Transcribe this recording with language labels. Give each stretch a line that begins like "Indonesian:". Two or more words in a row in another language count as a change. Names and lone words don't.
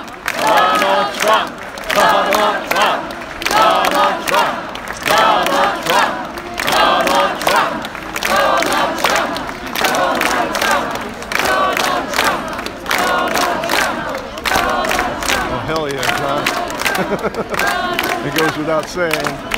English: Donald Trump. Donald Trump. Donald Trump. Donald Trump. Donald Trump. Donald Trump. Donald Trump. Donald Trump. Donald Trump. Oh, hell yeah, John. It goes without saying.